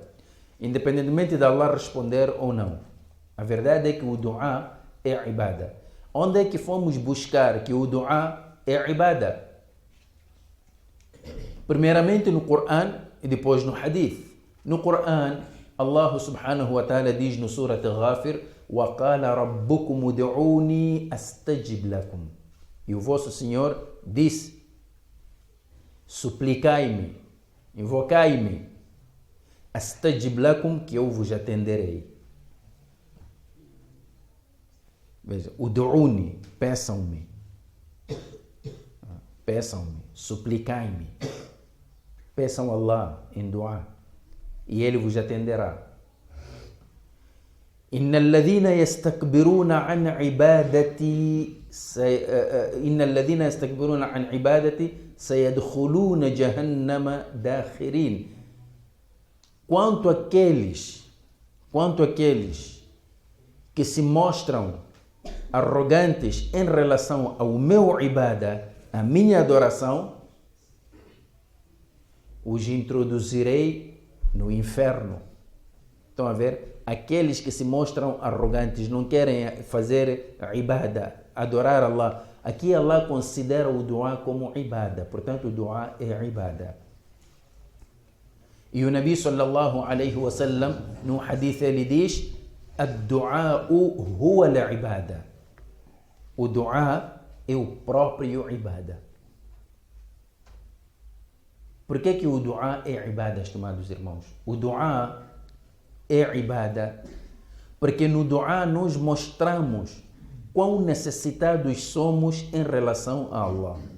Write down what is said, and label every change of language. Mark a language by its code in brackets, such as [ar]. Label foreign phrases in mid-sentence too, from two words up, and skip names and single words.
[pt] Independentemente de Allah responder ou não. A verdade é que o dua é ibadah. Onde é que fomos buscar que o dua é ibadah? Primeiramente no Coran e depois no Hadith. No Coran, [ar] الله سبحانه وتعالى [pt] diz no Surat Ghafir: [ar] وَقَالَ رَبُّكُمُ دُعُونِي أَسْتَجِبْ لَكُمْ. [pt] E o vosso Senhor disse: suplicai-me, invocai-me, [ar] أَسْتَجِبْ لَكُمْ, [pt] que eu vos atenderei. Veja, o du'uni, peçam-me, suplicai-me, peçam Allah em dua e Ele vos atenderá. [ar] إن الذين يستكبرون عن عبادتي سيدخلون جهنم داخرين. [pt] Quanto àqueles que se mostram arrogantes em relação ao meu ibadah, a minha adoração, os introduzirei no inferno. Estão a ver? Aqueles que se mostram arrogantes, não querem fazer ibadah, adorar Allah. Aqui Allah considera o dua como ibadah. Portanto, o dua é ibadah. E o Nabi [ar] صلى الله عليه وسلم, [pt] no hadith, ele diz: [ar] الدعاء هو العبادة. [pt] O dua é o próprio ibadah. Por que o dua é ibadah, estimados irmãos? O dua é ibadah porque no dua nós mostramos quão necessitados somos em relação a Allah.